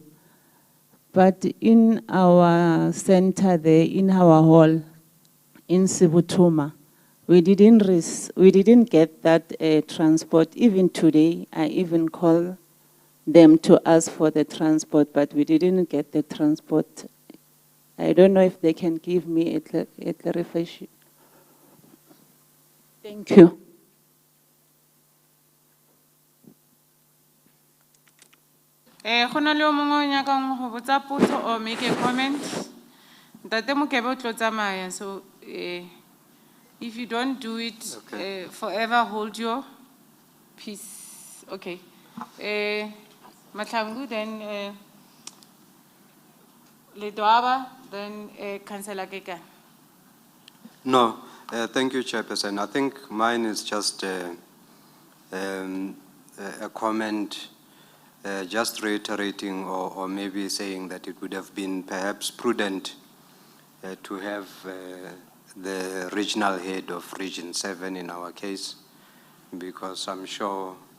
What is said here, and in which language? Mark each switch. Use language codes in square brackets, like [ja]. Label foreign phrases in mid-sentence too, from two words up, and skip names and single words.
[en] But in our center there, in our hall, in Sibutuma, we didn't get that transport. Even today, I even call them to ask for the transport, but we didn't get the transport. I don't know if they can give me a clarification. Thank you. [nso] Go na le o mongwe o nyakang go botsa potso [en] or make a comment? [nso] Ntate Mokebe o tlo tsamaya, [en] so if you don't do it, forever hold your peace. Okay. Mahlangu, then Ledwaba, then Councillor Kekana. No, thank you, Chairperson. I think mine is just a comment, just reiterating or maybe saying that it would have been perhaps prudent to have the regional head of Region 7 in our case, because I'm sure